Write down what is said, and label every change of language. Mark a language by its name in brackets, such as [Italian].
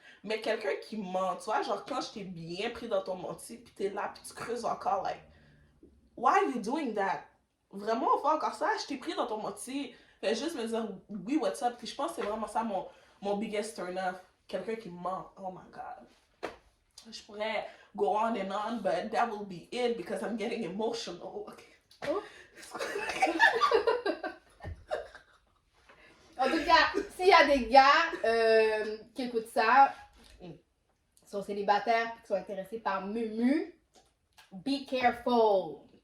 [French] Mais quelqu'un qui ment, tu vois, genre quand je t'ai bien pris dans ton menti, puis t'es là, puis tu creuses encore, [English] like, why are you doing that? [French] Vraiment, on fait encore ça, je t'ai pris dans ton menti. Fais juste me dire, oui, [English] what's up? [French] Puis je pense que c'est vraiment ça mon [English] biggest turn off. [French] Quelqu'un qui ment, [English] oh my god. [French] Je pourrais [English] go on and on, but that will be it because I'm getting emotional. Okay. Oh. [French] En tout cas, s'il y a des gars qui écoutent ça, qui sont célibataires et qui sont intéressés par Mumu, [English] be careful.